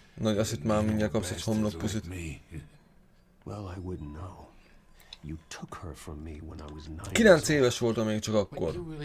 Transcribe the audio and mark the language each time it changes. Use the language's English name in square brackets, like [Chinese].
[Hungarian] Nagy, azt itt már mindjárt kapsz egy homlokpuszit. [English] Well, I wouldn't know. You took her from me when I was 9. [Hungarian] 9 éves voltam még csak akkor.